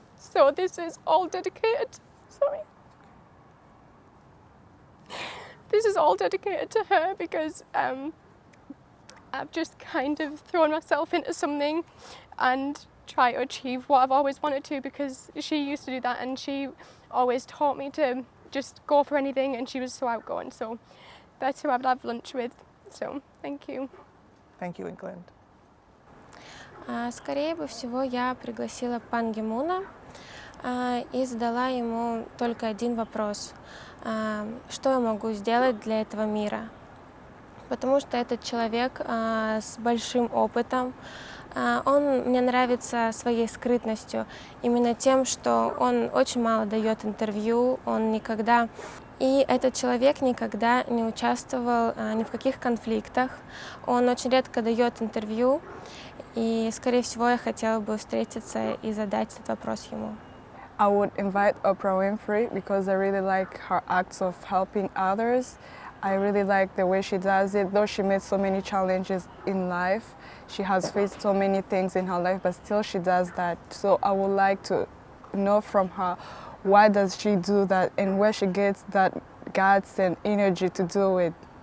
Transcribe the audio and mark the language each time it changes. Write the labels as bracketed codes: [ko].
[en] So this is all dedicated, This is all dedicated to her, because I've just kind of thrown myself into something and try to achieve what I've always wanted to, because she used to do that and she always taught me to just go for anything, and she was so outgoing. So that's who I'd have lunch with. So thank you. Thank you, England. [ru] Скорее бы всего, я пригласила Пан Ги Муна и задала ему только один вопрос. Что я могу сделать для этого мира? Потому что этот человек с большим опытом. Он мне нравится своей скрытностью, именно тем, что он очень мало дает интервью, он никогда... И этот человек никогда не участвовал ни в каких конфликтах, он очень редко дает интервью, и, скорее всего, я хотела бы встретиться и задать этот вопрос ему. [en] I would invite Oprah Winfrey because I really like her acts of helping others. I really like the way she does it. Though she made so many challenges in life, she has faced so many things in her life, but still she does that. So I would like to know from her, why does she do that and where she gets that guts and energy to do it.